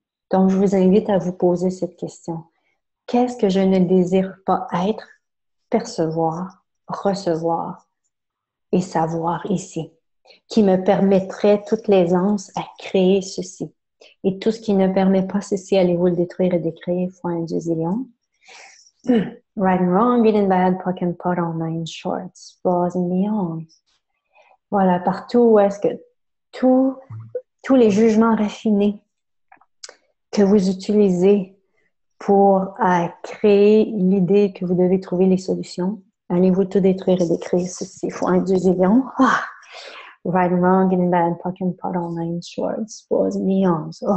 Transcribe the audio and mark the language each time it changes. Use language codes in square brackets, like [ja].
[fr] Donc, je vous invite à vous poser cette question. Qu'est-ce que je ne désire pas être, percevoir, recevoir et savoir ici, qui me permettrait toute l'aisance à créer ceci? Et tout ce qui ne permet pas ceci, allez-vous le détruire et décréer fois un dieu zillion. [en] Right and wrong, good and bad, POC and POD, all nine shorts, boys and beyond. [fr] Voilà, partout où est-ce que tous les jugements raffinés que vous utilisez pour créer l'idée que vous devez trouver les solutions, allez-vous tout détruire et décrire ceci fois un dieu zillion. [en] Right and wrong, good and bad, POC and POD, all nine shorts, boys and beyond.